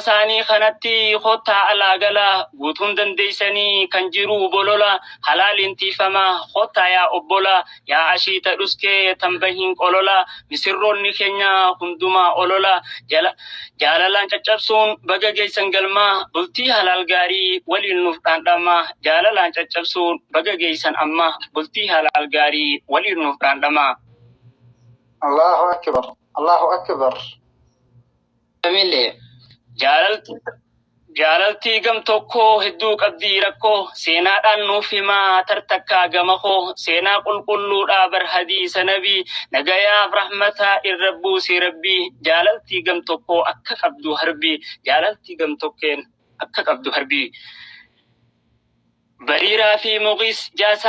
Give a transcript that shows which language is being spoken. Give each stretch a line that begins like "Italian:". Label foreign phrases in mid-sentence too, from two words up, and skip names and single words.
Oromo: saanii kanatti khottaa alaagala guutuun dandeeysanii kan jiru bolola halaaliin tiifama khottaa yaa obbola yaa ashiita dhuskee tambahiin qolola misirroonni keenya hundumaa olola jaalalaan caccabsuun baga geeysan galmaa bultii halaal gaarii waliin nuuf dhaandhama jaalalaan caccabsuun baga geeysan amma bultii halaal gaarii waliin nuuf dhaandhama.
Arabic: الله أكبر، الله أكبر.
Oromo: Amile. Jaalaltii gam tokko hedduu qabdii rakkoo seenaadhaan nuuf himaa tartakkaa gama koo seenaa qulqulluudhaa bar hadiisa nabii nagayaaf rahmataa irra buusi rabbii jaalaltii gam tokko akka qabdu harbii jaalaltii gam tokkeen akka qabdu harbii bariiraa fi muqis jaasaa